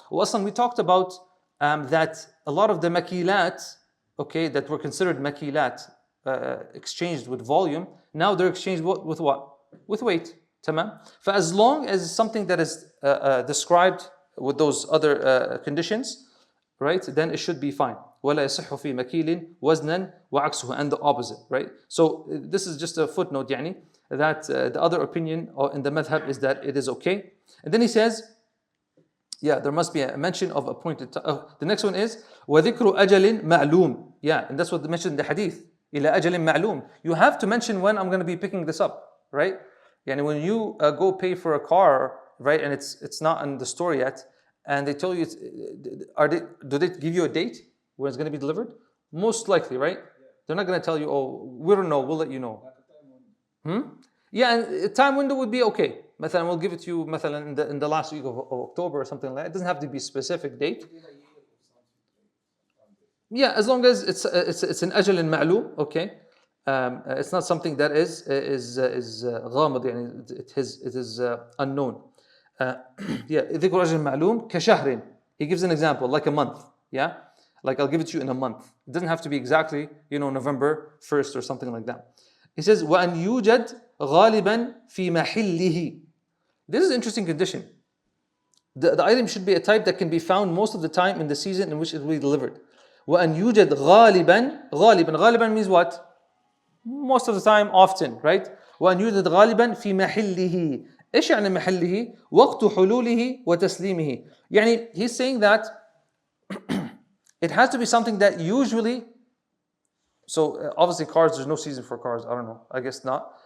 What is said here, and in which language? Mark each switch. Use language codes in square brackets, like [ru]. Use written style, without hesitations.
[en] Well, Aslan, we talked about that a lot of the makilat, okay, that were considered makilat, exchanged with volume, now they're exchanged with what? with weight. تمام. For as long as it's something that is described with those other conditions, right, then it should be fine. [ar] ولا يصح في مكيل وزنا وعكسه, [en] and the opposite, right? So this is just a footnote, يعني, that the other opinion in the madhab is that it is okay. And then he says, yeah, there must be a mention of appointed time. The next one is [ar] وذكر أجل معلوم. [en] Yeah, and that's what they mentioned in the hadith. [ar] إلى أجل معلوم. [en] You have to mention when I'm going to be picking this up, right? Yani when you go pay for a car, right, and it's not in the store yet, and they tell you, do they give you a date when it's going to be delivered? Most likely, right? They're not going to tell you, oh, we don't know, we'll let you know. Yeah, and a time window would be okay. مثلا we'll give it to you مثلا in the last week of October or something like that. It doesn't have to be a specific date. Yeah, as long as it's an ajal ma'loom, okay. It's not something that is غامض, يعني it is unknown. [ar] Yeah, ذكر أجل معلوم كشهر. [en] He gives an example, like a month. Yeah, like I'll give it to you in a month. It doesn't have to be exactly, November 1st or something like that. He says [ar] وأن يوجد غالبا في محله. [en] This is an interesting condition. The item should be a type that can be found most of the time in the season in which it will be delivered. [ar] وأن يوجد غالبا [en] means what? Most of the time, often, right? [ar] وأن يوجد غالبا في محله. إيش يعني محله؟ وقت حلوله وتسليمه. [en] يعني he's saying that it has to be something that usually, so obviously cars, there's no season for cars, I don't know, I guess not.